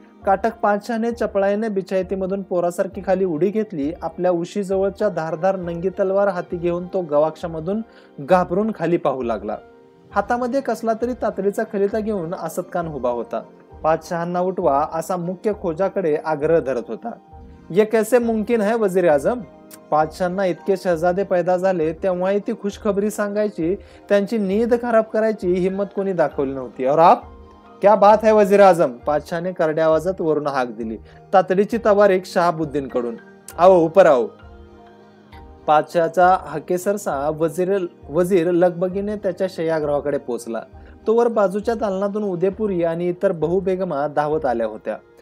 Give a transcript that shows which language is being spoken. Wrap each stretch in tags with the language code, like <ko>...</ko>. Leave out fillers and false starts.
<mr>काटक पातशाहने चपळाईने बिछायतीमधून पोरासारखी खाली उडी घेतली. आपल्या उशीजवळच्या धारदार नंगी तलवार हाती घेऊन तो गवाक्षामधून घाबरून खाली पाहू लागला. हातामध्ये कसला तरी तातडीचा खलिता घेऊन असद खान उभा होता. पातशहांना उठवा असा मुख्य खोजाकडे आग्रह धरत होता.</mr> <hi>ये कैसे मुमकिन है वजीर आजम?</hi> <mr>पाचशांना इतके शहजादे पैदा झाले तेव्हाही ती खुशखबरी सांगायची, त्यांची नींद खराब करायची हिम्मत कोणी दाखवली नव्हती.</mr> <hi>और आप क्या बात है वजीर आजम?</hi> <mr>पाचशाने करड्या आवाजात वरून हाक दिली. तातडीची तवारीख शहाबुद्दीन कडून.</mr> <hi>आओ ऊपर आओ.</hi> <mr>पाचशाचा हकेसरसा वजीर लगबगीने त्याच्या शय्यागृहाकडे पोहोचला. तोवर बाजूच्या दालनातून उदयपुरी आणि इतर बहुबेगमा धावत आल्या होत्या.</mr>